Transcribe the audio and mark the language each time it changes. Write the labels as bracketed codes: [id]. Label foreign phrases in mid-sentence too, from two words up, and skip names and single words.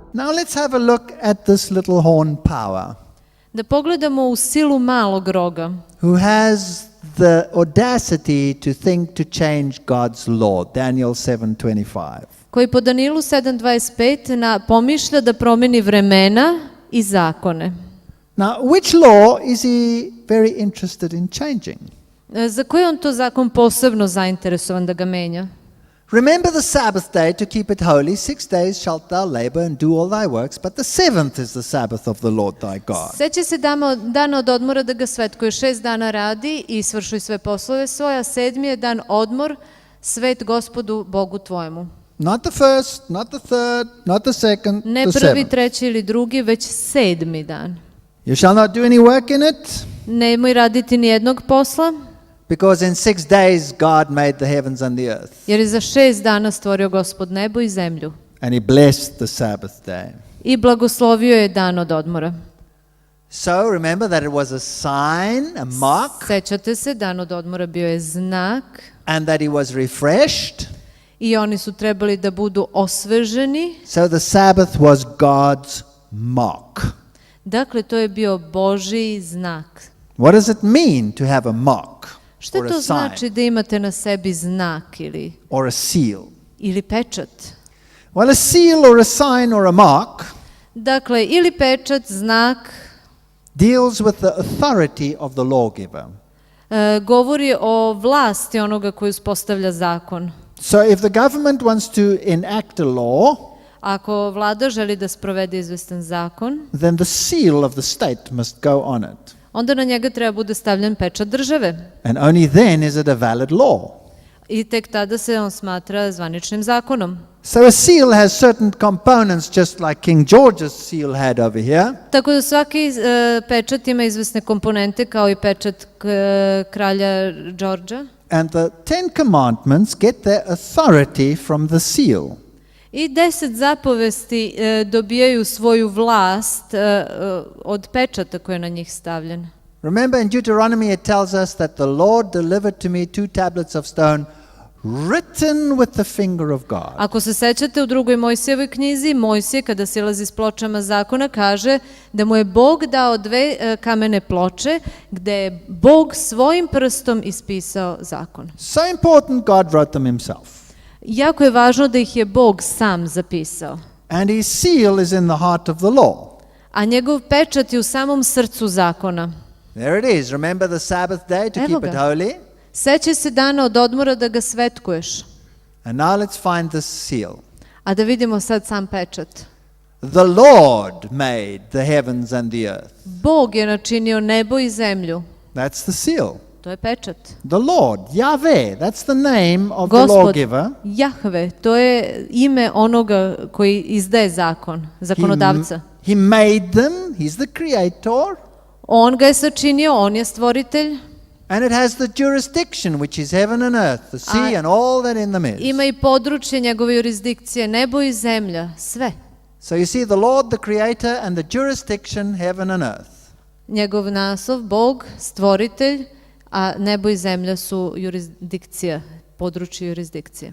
[en] Now let's have a look at this little horn power, [sr] Da pogledamo u silu malog roga, [en] who has the audacity to think to change God's law. Daniel 7:25. [sr] koji po Danilu 7.25 pomišlja da promeni vremena i zakone. [en] Now, which law is he very interested in changing? [sr] Za koji on to zakon posebno zainteresovan da ga menja? [en] Remember the Sabbath day to keep it holy. 6 days shalt thou labor and do all thy works, but the seventh is the Sabbath of the Lord thy God. [sr] Seća se dana od odmora da ga svetkuje, 6 dana radi i svršuj sve poslove svoje, a 7. je dan odmor, svet Gospodu Bogu tvojemu. [en] Not the first, not the third, not the second, [sr] Ne [en] the [sr] prvi, [en] seventh. [sr] treći ili drugi, već 7. dan. [en] You shall not do any work in it, [sr] Nemoj raditi ni jednog posla, [en] because in 6 days God made the heavens and the earth. [sr] jer je za 6 dana stvorio Gospod nebo i zemlju. [en] And he blessed the Sabbath day. [sr] I blagoslovio je dan od odmora. [en] So remember that it was a sign, a mark, [sr] Sećate se, dan od odmora bio je znak [en] and that he was refreshed. [sr] i oni su trebali da budu osveženi. [en] So the Sabbath was God's mark. [sr] Dakle, to je bio Božji znak. [en] What does it mean to have a mark [sr] Šta [en] or a [sr] to [en] sign [sr] znači da imate na sebi znak [en] or a seal? [sr] ili pečat? [en] Well, a seal or a sign or a mark [sr] Dakle, ili pečat, znak, [en] deals with the authority of the lawgiver. [sr] govori o vlasti onoga koji uspostavlja zakon. [en] So if the government wants to enact a law, [sr] Ako vlada želi da sprovede izvestan zakon, [en] then the seal of the state must go on it. [sr] onda na njega treba bude stavljen pečat države. [en] And only then is it a valid law. [sr] I tek tada se on smatra zvaničnim zakonom. [en] So a seal has certain components, just like King George's seal had over here. [sr] Tako da svaki pečat ima izvesne komponente kao i pečat kralja Đorđa. [en] And the 10 commandments get their authority from the seal. [sr] I 10 zapovesti dobijaju svoju vlast od pečata koji je na njih stavljen. [en] Remember in Deuteronomy it tells us that the Lord delivered to me 2 tablets of stone written with the finger of God. [sr] Ako se sećate u drugoj Mojsijevoj knjizi, Mojsije kada silazi s pločama zakona kaže da mu je Bog dao 2 kamene ploče gde je Bog svojim prstom ispisao zakon. [en] So important, God wrote them himself. [sr] Jako je važno da ih je Bog sam zapisao. [en] And his seal is in the heart of the law. [sr] A njegov pečat je u samom srcu zakona. [en] There it is. Remember the Sabbath day to [sr] Evo [en] keep it [sr] ga. [en] holy. [sr] Sećaj se dana od odmora da ga svetkuješ. [en] And now let's find the seal. [sr] A da vidimo sad sam pečat. [en] The Lord made the heavens and the earth. [sr] Bog je načinio nebo i zemlju. [en] That's the seal. [sr] To je pečat. [en] The Lord, Yahweh, that's the name of the [sr] Gospod, [en] lawgiver. [sr] Jahve, to je ime onoga koji izdaje zakon, zakonodavca. [en] He made them, he's the creator, [sr] On ga je sačinio, on je stvoritelj. [en] and it has the jurisdiction, which is heaven and earth, the sea and all that in them is. [sr] Ima i područje njegove jurisdikcije, nebo i zemlja, sve. [en] So you see the Lord, the creator, and the jurisdiction, heaven and earth. [sr] Njegov naslov, Bog, stvoritelj, a nebo i zemlja su jurisdikcija, područje jurisdikcije.